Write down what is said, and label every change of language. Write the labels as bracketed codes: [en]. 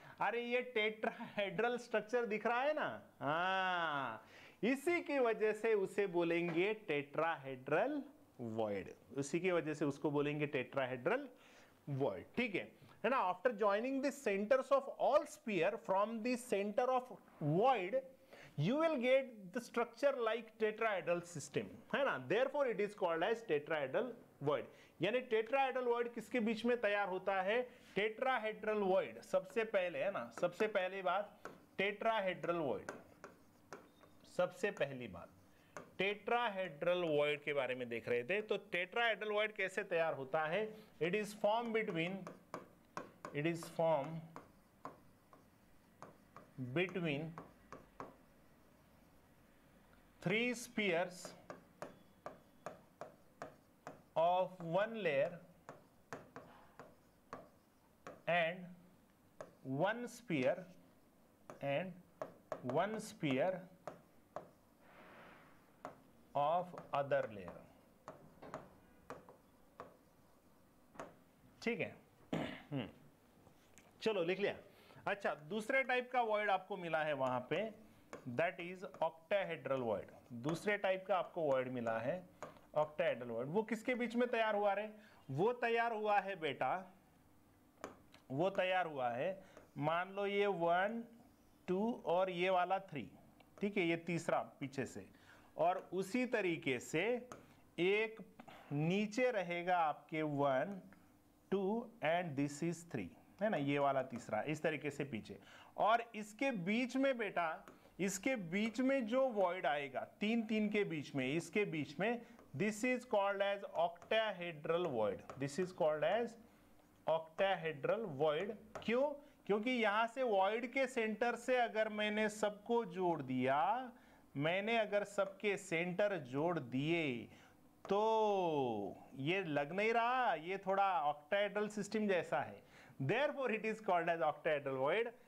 [hi] अरे ये tetrahedral structure दिख रहा है ना। हाँ, इसी की वजह से उसे बोलेंगे टेट्राहेड्रल वॉइड, उसी की वजह से उसको बोलेंगे टेट्राहेड्रल वॉइड, ठीक है ना। [en] after joining the centres of all sphere from the centre of void you will get the structure like tetrahedral system, [hi] है ना। [en] therefore it is called as tetrahedral void। [hi] यानी tetrahedral void किसके बीच में तैयार होता है? tetrahedral void सबसे पहले, है ना, सबसे पहली बात tetrahedral void, सबसे पहली बात tetrahedral void के बारे में देख रहे थे। तो tetrahedral void कैसे तैयार होता है? [en] it is formed between 3 spheres of one layer and one sphere of other layer, [hi] ठीक है। चलो लिख लिया। अच्छा, दूसरे टाइप का वॉइड आपको मिला है वहां पे, [en] That is octahedral void. [hi] दूसरे टाइप का आपको वॉइड मिला है ऑक्टाहेड्रल वॉइड। वो किसके बीच में तैयार हुआ रे? वो तैयार हुआ है बेटा, वो तैयार हुआ है, मान लो ये 1 2 और ये वाला 3, ठीक है, ये तीसरा पीछे से, और उसी तरीके से एक नीचे रहेगा आपके 1 2 [en] and this is 3, [hi] है ना, ये वाला तीसरा इस तरीके से पीछे। और इसके बीच में बेटा, इसके बीच में जो वॉइड आएगा तीन तीन के बीच में, इसके बीच में, [en] this is called as octahedral void, [hi] this is called as octahedral void. क्यों? क्योंकि यहां से वॉइड के सेंटर से अगर मैंने सबको जोड़ दिया, मैंने अगर सबके सेंटर जोड़ दिए, तो ये लग नहीं रहा, ये थोड़ा ऑक्टाहेड्रल सिस्टम जैसा है। [en] Therefore it is called as octahedral void।